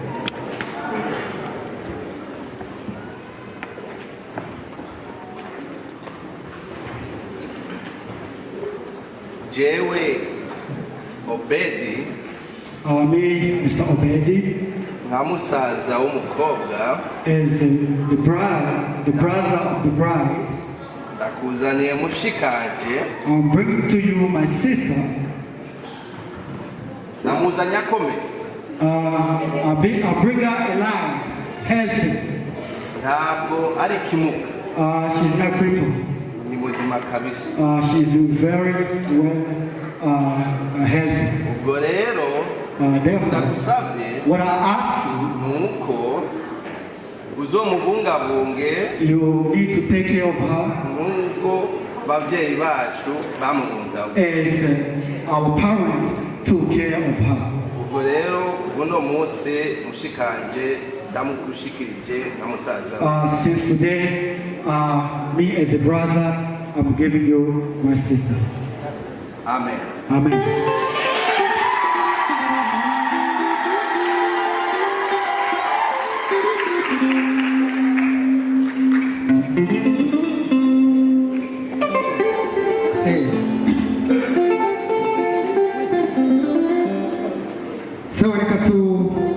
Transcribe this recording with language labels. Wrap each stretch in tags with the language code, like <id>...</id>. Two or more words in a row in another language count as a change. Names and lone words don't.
<rn>Jewe Obedi,</rn> <en>me, Mr. Obedi,</en> <rn>Namusaza umukobwa,</rn> <en>is the brother of the bride.</en> <rn>Ndakuzaniye mushikanje.</rn> <en>I'm bringing to you my sister.</en> <rn>Namuzanye akome.</rn> <en>I bring her alive, healthy.</en> <rn>Ntabwo ari kimuka.</rn> <en>She's not crippled.</en> <rn>Ni muzima kabisa.</rn> <en>She's very well healthy.</en> <rn>Ubwo rero ndagusavye</rn> <en>what I ask you,</en> <rn>nuko uzomubungabunge.</rn> <en>You need to take care of her.</en> <rn>Nuko bavyeyi bacu bamugunzaho.</rn> <en>As our parents took care of her.</en> <rn>Ubwo rero buno munsi mushikanje ndamukushikirije na musaza.</rn> <en>Since today, me as a brother, I'm giving you my sister. Amen. Amen. Hey.</en> <rn>So reka tu</rn>